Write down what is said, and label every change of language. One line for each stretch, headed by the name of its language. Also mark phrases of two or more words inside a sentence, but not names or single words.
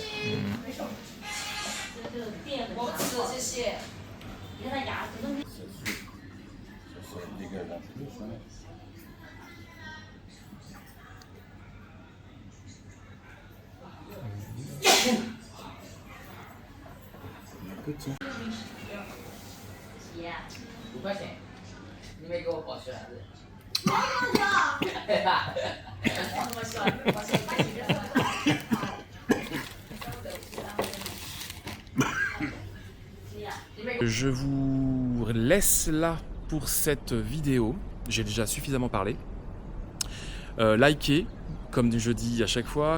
French: Ça dégage un peu, ça. Petit.
Chinese: 5 块钱，你没给我保鲜盒子。
French: Je vous laisse là pour cette vidéo. J'ai déjà suffisamment parlé. Likez, comme je dis à chaque fois.